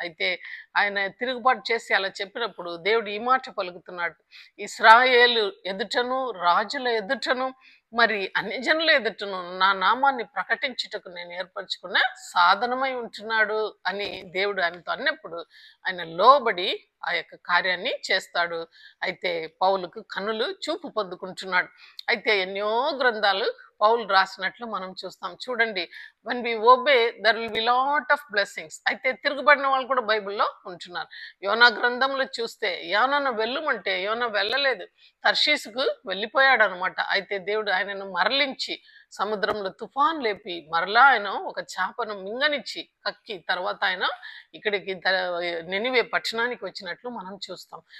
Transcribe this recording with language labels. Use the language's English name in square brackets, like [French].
[Telugu] అయితే ఆయన తిరుగుబాటు చేసి అలా చెప్పినప్పుడు దేవుడు ఈ మాట పలుకుతున్నాడు, ఇశ్రాయేలు ఎదుటను రాజుల ఎదుటను మరి అన్ని జనుల ఎదుటను నా నామాన్ని ప్రకటించుటకు నేను ఏర్పరచుకున్న సాధనమై ఉంటున్నాడు అని దేవుడు ఆయనతో అన్నప్పుడు ఆయన లోబడి ఆ యొక్క కార్యాన్ని చేస్తాడు. అయితే పౌలుకు కన్నులు చూపు పొందుకుంటున్నాడు. అయితే ఎన్నో గ్రంథాలు పౌలు రాసినట్లు మనం చూస్తాం. చూడండి, [English] when we obey there will be lot of blessings. [Telugu] అయితే తిరుగుబడిన వాళ్ళు కూడా బైబిల్లో ఉంటున్నారు. యోనా గ్రంథంలో చూస్తే యోనాను వెళ్ళుమంటే యోనా వెళ్ళలేదు, తర్షీసుకు వెళ్ళిపోయాడు అనమాట. అయితే దేవుడు ఆయనను మరలించి సముద్రంలో తుఫాన్ లేపి మరలా ఆయన ఒక చేపను మింగనిచ్చి కక్కి తర్వాత ఆయన ఇక్కడికి నెనివే పట్టణానికి వచ్చినట్లు మనం చూస్తాం.